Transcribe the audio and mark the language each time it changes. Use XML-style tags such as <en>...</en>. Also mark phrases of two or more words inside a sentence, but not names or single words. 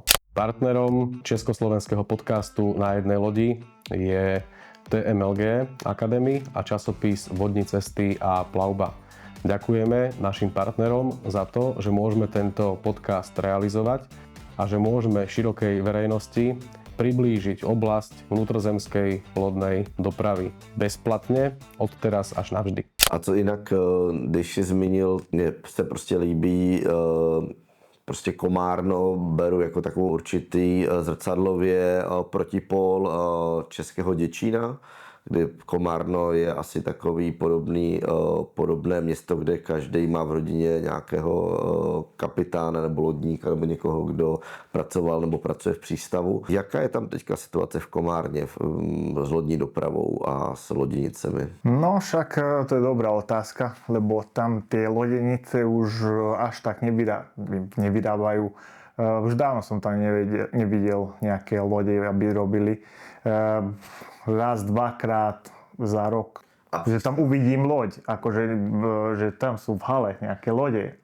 <sk>Partnerom československého podcastu Na jednej lodi je TMLG Academy a časopis Vodní cesty a plavba. Ďakujeme našim partnerom za to, že môžeme tento podcast realizovať a že môžeme širokej verejnosti priblížiť oblasť vnútrozemskej lodnej dopravy bezplatně od teraz až navždy.</sk> <cs>A co jinak, když jsi zmínil, mně se prostě líbí prostě Komárno, beru jako takovou určitý zrcadlově protipol českého Děčína, kdy Komárno je asi takový podobné město, kde každý má v rodině nějakého kapitána nebo lodníka nebo někoho, kdo pracoval nebo pracuje v přístavu. Jaká je tam teďka situace v Komárně s lodní dopravou a s loděnicemi?</cs> <sk>No však to je dobrá otázka, lebo tam tie lodenice už až tak nevydávajú. Už dávno som tam nevidel nejaké lode, aby robili. Raz, dvakrát za rok. Že tam uvidím loď, akože že tam sú v hale nejaké lode.</sk>